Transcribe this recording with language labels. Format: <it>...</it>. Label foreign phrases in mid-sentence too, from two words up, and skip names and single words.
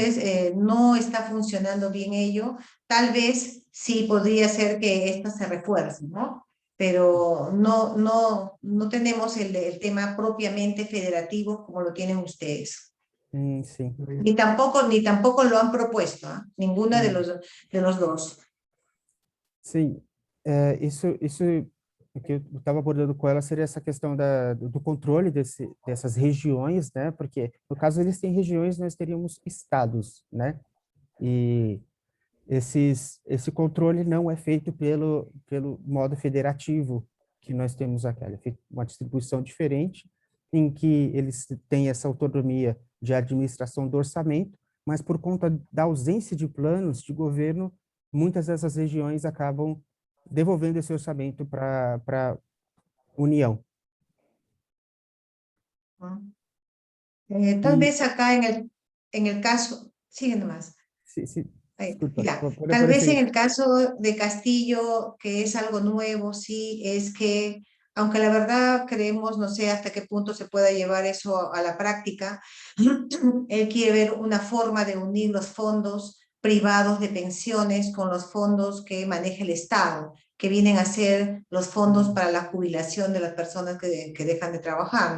<es>Entonces, no está funcionando bien ello. Tal vez sí podría ser que esta se refuerce, ¿no? Pero no tenemos el tema propiamente federativo como lo tienen ustedes. sí. Ni tampoco lo han propuesto, ¿ah? Ninguna de Mm. los dos.</es> <pt>Sim, isso que eu estava abordando com ela seria essa questão do controle dessas regiões, né? Porque no caso eles têm regiões, nós teríamos estados, né? E, esse controle não é feito pelo modo federativo que nós temos aqui. É feito uma distribuição diferente, em que eles têm essa autonomia de administração do orçamento, mas por conta da ausência de planos de governo, muitas dessas regiões acabam devolvendo esse orçamento para a União.</pt> <es>Tal</es> <pt>E,</pt> <es>vez acá en el caso, sigue nomás.</es> <pt>desculpa,</pt> <es>Ya,</es> <pt>pode</pt> <es>tal vez en</es> <pt>aparecer.</pt> <es>el caso de Castillo, que es algo nuevo, sí, es que, aunque la verdad creemos, no sé hasta qué punto se pueda llevar eso a la práctica, él quiere ver una forma de unir los fondos privados de pensiones con los fondos que maneja el Estado, que vienen a ser los fondos para la jubilación de las personas que dejan de trabajar, ¿no?</es>